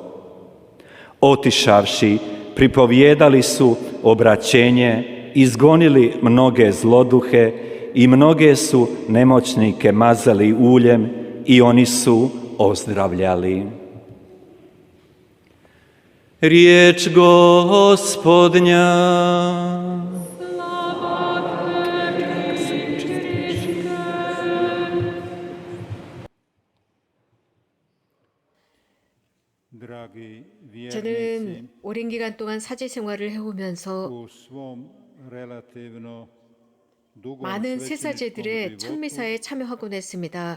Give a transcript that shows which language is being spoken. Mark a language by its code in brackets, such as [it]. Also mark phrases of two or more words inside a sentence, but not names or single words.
[hr] Otišavši, pripovijedali su obraćenje, izgonili mnoge zloduhe i mnoge su nemoćnike mazali uljem i oni su ozdravljali. Riječ Gospodnja. [ko] 저는 오랜 기간 동안 사제 생활을 해오면서 많은 새사제들의 천미사에 참여하곤 했습니다.